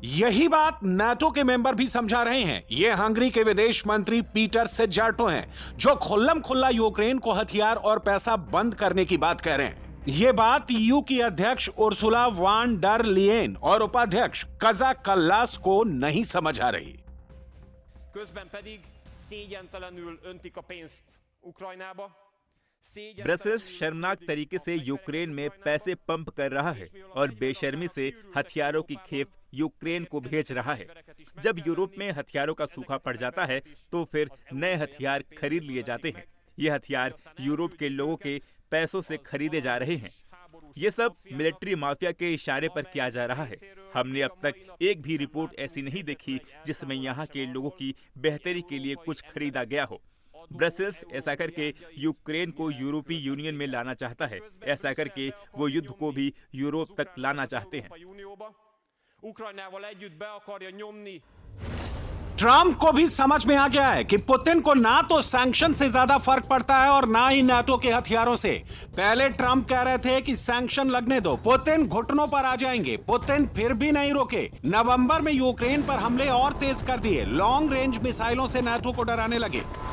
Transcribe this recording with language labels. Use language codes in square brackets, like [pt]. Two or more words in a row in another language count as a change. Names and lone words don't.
[hi] यही बात नाटो के मेंबर भी समझा रहे हैं। ये हंगरी के विदेश मंत्री पीटर सेजार्टो हैं, जो खुल्लम खुल्ला यूक्रेन को हथियार और पैसा बंद करने की बात कह रहे हैं। ये बात ईयू की अध्यक्ष उर्सुला वान डर लियेन और उपाध्यक्ष काजा कल्लास को नहीं समझ आ रही। [hu] Közben pedig szégyentelenül öntik a pénzt Ukrajnába. [hi] ब्रसेल्स शर्मनाक तरीके से यूक्रेन में पैसे पंप कर रहा है और बेशर्मी से हथियारों की खेप यूक्रेन को भेज रहा है। जब यूरोप में हथियारों का सूखा पड़ जाता है तो फिर नए हथियार खरीद लिए जाते हैं। ये हथियार यूरोप के लोगों के पैसों से खरीदे जा रहे हैं। ये सब [en] military mafia [hi] के इशारे पर किया जा रहा है। हमने अब तक एक भी रिपोर्ट ऐसी नहीं देखी जिसमें यहाँ के लोगों की बेहतरी के लिए कुछ खरीदा गया हो। ब्रसेल्स ऐसा करके यूक्रेन को यूरोपीय यूनियन में लाना चाहता है। ऐसा करके वो युद्ध को भी यूरोप तक लाना चाहते हैं। [hu] Ukrajnával együtt be akarja nyomni. [hi] ट्रंप को भी समझ में आ गया है कि पुतिन को ना तो सैंक्शन से ज्यादा फर्क पड़ता है और ना ही नाटो के हथियारों से। पहले ट्रंप कह रहे थे कि सैंक्शन लगने दो, पुतिन घुटनों पर आ जाएंगे। पुतिन फिर भी नहीं रुके। नवंबर में यूक्रेन पर हमले और तेज कर दिए। [en] long range [hi] मिसाइलों से नाटो को डराने लगे।